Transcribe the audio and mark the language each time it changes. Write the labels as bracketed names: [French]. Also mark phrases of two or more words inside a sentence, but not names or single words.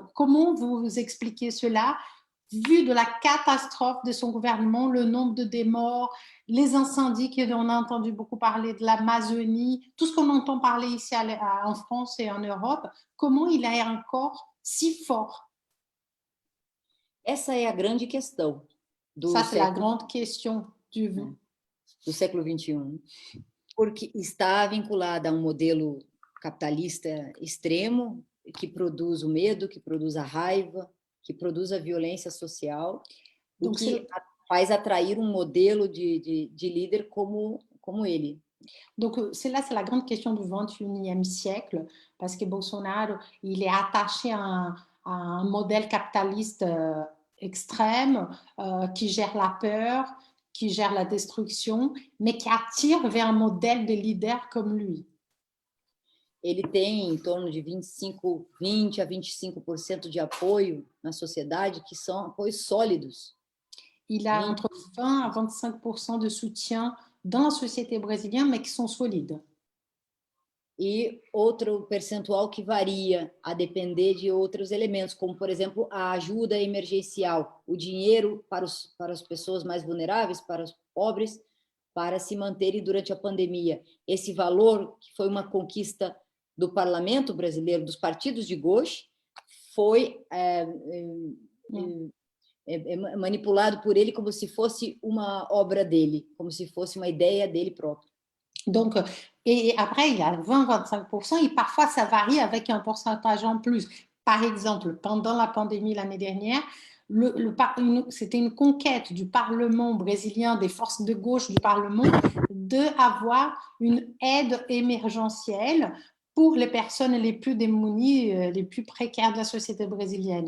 [French] Comment vous expliquez cela, vu de la catastrophe de son gouvernement, le nombre de morts, les incendies qu'on a entendu beaucoup parler de l'Amazonie, tout ce qu'on entend parler ici en France et en Europe, comment il est encore si fort? [Portuguese] Essa é a grande questão [French] Ça, c'est la grande question [Portuguese] do século XXI, porque está vinculada a um modelo capitalista extremo que produz o medo, que produz a raiva, que produz a violência social e que faz atrair um modelo de líder como ele. [French] Donc, c'est la grande question du 21e siècle, parce que Bolsonaro, il est attaché à un modèle capitaliste extrême qui gère la peur, qui gère la destruction, mais qui attire vers un modèle de leader comme lui. [Portuguese] Ele tem em torno de 20 a 25% de apoio na sociedade, que são apoios sólidos. [French] Il a entre 20 à 25% de soutien dans la société brésilienne, mais qui sont solides. [Portuguese] E outro percentual que varia a depender de outros elementos, como, por exemplo, a ajuda emergencial, o dinheiro para as pessoas mais vulneráveis, para os pobres, para se manterem durante a pandemia. Esse valor, que foi uma conquista do parlamento brasileiro, dos partidos de gauche, foi manipulado por ele como se fosse uma obra dele, como se fosse uma ideia dele próprio. [French] Donc, et après, il y a 20-25%, et parfois ça varie avec un pourcentage en plus. Par exemple, pendant la pandémie l'année dernière, c'était une conquête du Parlement brésilien, des forces de gauche du Parlement, d'avoir une aide émergentielle pour les personnes les plus démunies, les plus précaires de la société brésilienne.